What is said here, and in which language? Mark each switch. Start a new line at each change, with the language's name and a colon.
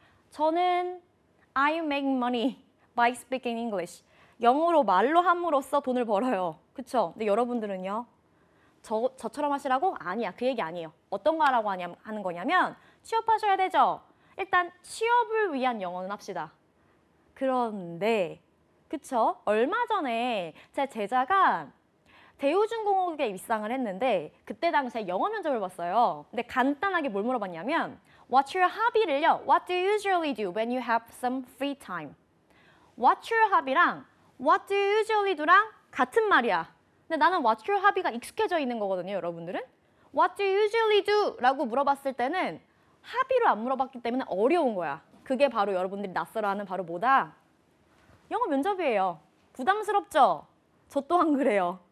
Korean: 저는
English: I make money by speaking English.
Korean: 영어로 말로 함으로써 돈을 벌어요. 그쵸? 근데 여러분들은요? 저처럼 하시라고? 아니야. 그 얘기 아니에요. 어떤 거 하라고 하는 거냐면 취업하셔야 되죠? 일단 취업을 위한 영어는 합시다. 그런데 그쵸? 얼마 전에 제 제자가 대우중공업에 입상을 했는데 그때 당시에 영어 면접을 봤어요. 근데 간단하게 뭘 물어봤냐면
English: What's your hobby
Korean: 를요?
English: What do you usually do when you have some free time? What's your hobby랑 What do you usually do랑
Korean: 같은 말이야. 근데 나는
English: What's your hobby
Korean: 가 익숙해져 있는 거거든요, 여러분들은.
English: What do you usually do?
Korean: 라고 물어봤을 때는 hobby로 안 물어봤기 때문에 어려운 거야. 그게 바로 여러분들이 낯설어하는 바로 뭐다? 영어 면접이에요. 부담스럽죠? 저 또한 그래요.